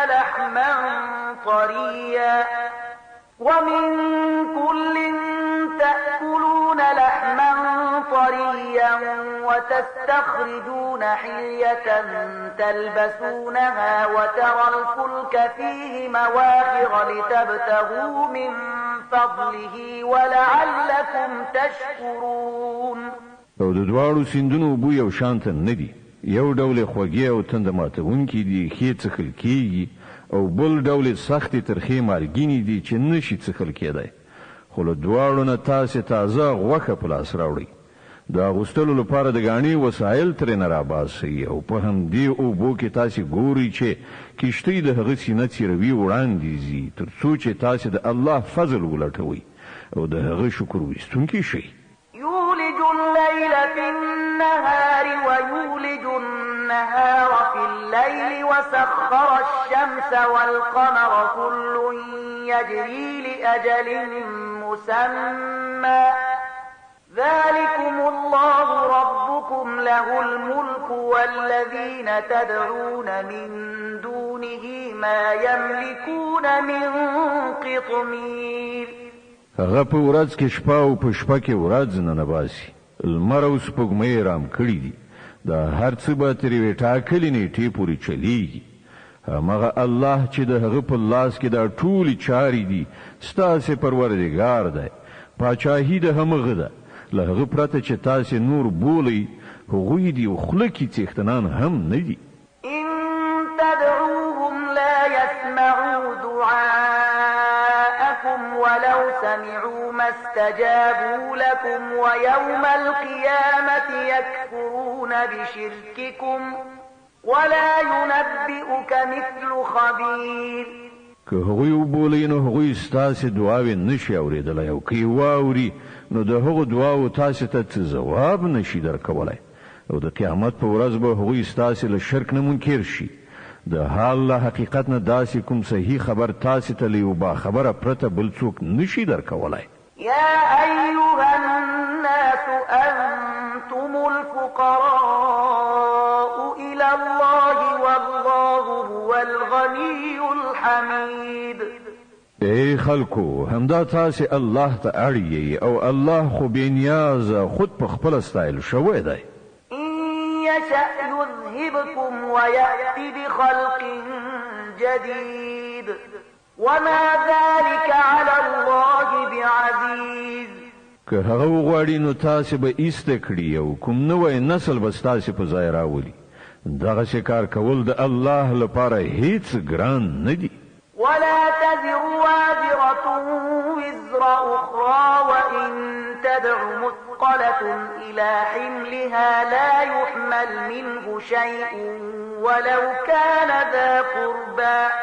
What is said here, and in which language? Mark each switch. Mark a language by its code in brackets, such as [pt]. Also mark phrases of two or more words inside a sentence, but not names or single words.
[ar] لحما طريا ومن كل تأكلون لحما طريا وتستخرجون حلية تلبسونها وترى الفلك فيه مواخر لتبتغوا من فضله ولعلكم تشكرون. [ps] او د دواړو سیندونو بو یو شانت نه دي، یو ډول خوږی او تند ماتونکي دي ښې څښل کیږي، او بل ډول سختې ترخې مالګینې دي چې نشي څښل کېدی، خو له دواړو نه تاسې تازه غوښه په لاس راوړئ. د اغوستلو لپاره د ګاڼې وسایل ترېنه راباسئ او په همدې اوبو کې تاسې ګورئ چې کښتۍ د هغه سینه څیروي وړاندې ځي، تر څو چې تاسې د الله فضل ولټوئ او د هغه شکر ویستونکي شئ. [ar] يولج الليل في النهار ويولج النهار في الليل وسخر الشمس والقمر كل يجري لأجل مسمى ذلكم الله ربكم له الملك والذين تدعون من دونه ما يملكون من قطمير. [ps] هغه په ورځ کې شپه او په شپه کې ورځ نه باسي، لمر او سپوږمۍ رام کړي دي، دا هر څه به تر یوې ټاکلې نیټې پورې چلیږي. همغه الله چې د هغه په لاس کې دا ټولې چارې دي ستاسې پروردګار دی، پاچاهي د همغه ده، له هغه پرته چې تاسې نور بولئ هغوی دي او خوله کې څښتنان هم نه دي. [ar] إن تدعوهم لا يسمعوا دعاءكم ولو سمعوا ما استجابوا لكم ويوم القيامة يكفرون بشرككم ولا ينبئك مثل خبير. [ps] که هغوی وبولئ نو هغوی ستاسې دعاوې نشي اورېدلی، او که یې واوري نو د هغو دعاو تاسې ته څه ځواب نشي درکولی، او د قیامت په ورځ به هغوی ستاسې له شرک نه منکر شي. د حال له حقیقت نه داسې کوم صحیح خبر تاسې ته له یو باخبره پرته بل څوک نشي درکولی. [ar] يا أيها الناس أنتم الفقراء إلى الله والله هو الغني الحميد. [ps] ای خلکو، همدا تاسې الله ته اړ او الله خو بې نیازه خود په خپله ستایل شوی دی. [ar] يشأ يذهبكم ويأتي بخلق جديد وما ذلك على الله بعزيز. [ps] که هغه وغواړي نو تاسې به ایسته کړي او کوم نوی نسل به ستاسې په ځای راولي. دغسې کار کول د الله لپاره هیڅ ګران نه دي. [ar] ولا تزر وازرة وزر أخرى وإن تدع مثقلة إلى حملها لا يحمل منه شيء ولو كان ذا قربى